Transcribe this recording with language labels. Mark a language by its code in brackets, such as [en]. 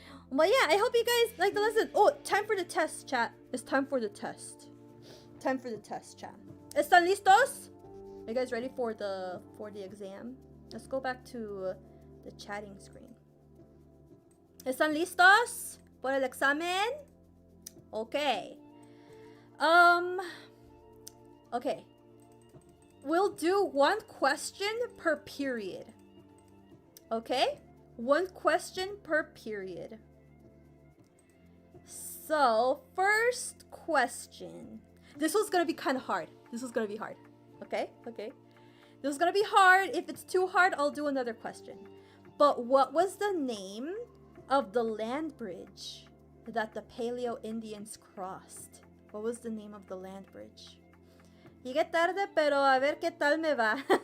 [en] But yeah, I hope you guys like the lesson. Oh, time for the test, chat. It's time for the test. Time for the test, chat. [es] ¿Están listos? [en] Are you guys ready for the exam? Let's go back to the chatting screen. [es] ¿Están listos por el examen? [en] Okay. Okay. We'll do 1 question per period. Okay? 1 question per period. So, first question. This one's gonna be kind of hard. Okay? This is gonna be hard. If it's too hard, I'll do another question. But what was the name of the land bridge that the Paleo Indians crossed? What was the name of the land bridge? [es] Llegué tarde, pero a ver qué tal me va.